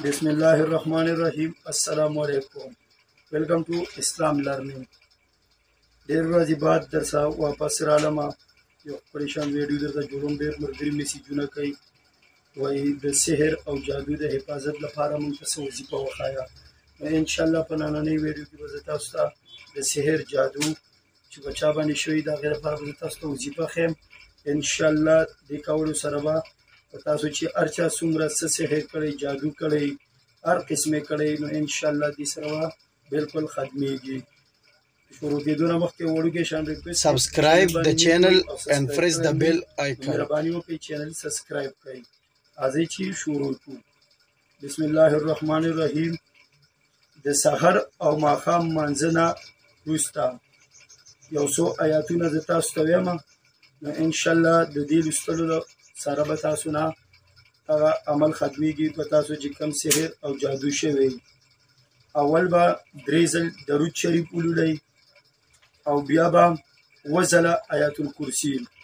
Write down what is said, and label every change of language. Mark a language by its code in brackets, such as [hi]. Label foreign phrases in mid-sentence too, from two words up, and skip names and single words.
[ar] بسم الله الرحمن الرحيم السلام عليكم [en] welcome to Islam Learning [ps] ढेर ورځې بعد درسه واپس رالما یو پریشان ویډیو درته جوړوم ډېر ملګري میسیجونه کوي وایي د سحر او جادو د حفاظت لپاره موږ ته څه وظیفه وښایه نو انشاءالله په نننۍ ویډیو کې به زه تاسو ته د سحر جادو چې په چا باندې شوي د هغې لپاره به زه تاسو ته وظیفه ښیم انشاءالله دې کولو سره به تاسو چې هر چا څومره څه سحر کړی جادو کړی هر قسمه کړی نو انشاءالله دې سره به بالکل ختمیږي شروع کېدو نه مخکې وړوکی شان ریکویسټ [en] subscribe the channel and press the bell icon [ps] مهرباني وکړئ چینل سبسکرایب کړئ راځئ چې شروع کړو [ar] بسم الله الرحمن الرحیم [ps] د سحر او ماښام لمانځه نه وروسته یو څو آیاتونه زه تاسو ته وایم نو انشاءالله د دې لوستلو سره به تاسو نه هغه عمل ختمیږي په تاسو چې کوم سحر او جادو شوی اول به درې ځل درود شریف ولولئ او بیا به اووه ځله آیات الکرسي